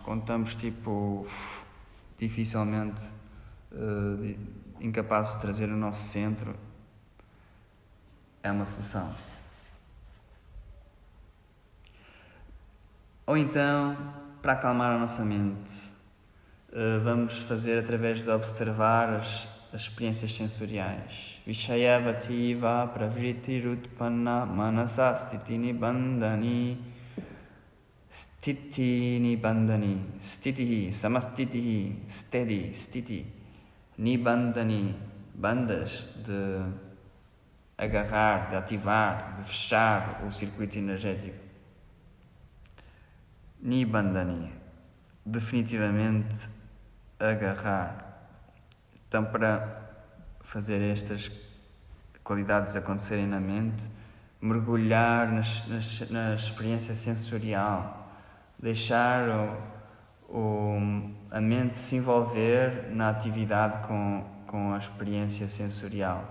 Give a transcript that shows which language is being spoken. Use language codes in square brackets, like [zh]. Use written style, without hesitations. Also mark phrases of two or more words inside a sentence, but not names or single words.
[pt] Quando estamos, dificilmente incapazes de trazer o nosso centro, é uma solução. Ou então, para acalmar a nossa mente, vamos fazer através de observar as experiências sensoriais. [sa] Vishayavativa pravritirutpanna manasa stitini bandhani Stiti Nibandhani, Stitihi, Samastitihi, Steady, Stiti, Nibandhani, [pt] bandas de agarrar, de ativar, de fechar o circuito energético. Nibandhani, definitivamente agarrar. Então, para fazer estas qualidades acontecerem na mente, mergulhar na experiência sensorial, deixar a mente se envolver na atividade com a experiência sensorial.